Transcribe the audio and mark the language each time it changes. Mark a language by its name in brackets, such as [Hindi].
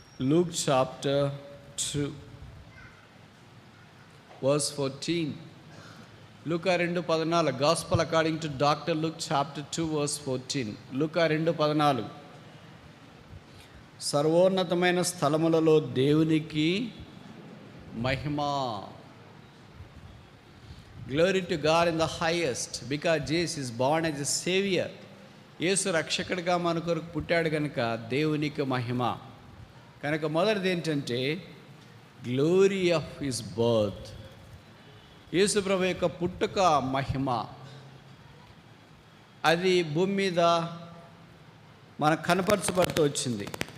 [English] Luke chapter 2 verse 14. Luke 2:14. Gospel according to Dr. Luke chapter 2 verse 14. Luke 2:14. [Telugu] సర్వోన్నతమైన స్థలములలో దేవునికి మహిమ. [English] Glory to God in the highest, because Jesus is born as a savior. [Telugu] యేసు రక్షకుడిగా మన కొరకు పుట్టాడు కనుక దేవునికి మహిమ. కనుక మొదటిది ఏంటంటే [English] Glory of his birth. [Telugu] యేసు ప్రభు యొక్క పుట్టుక మహిమ, అది భూమి మీద మనకు కనపరచబడుతూ వచ్చింది.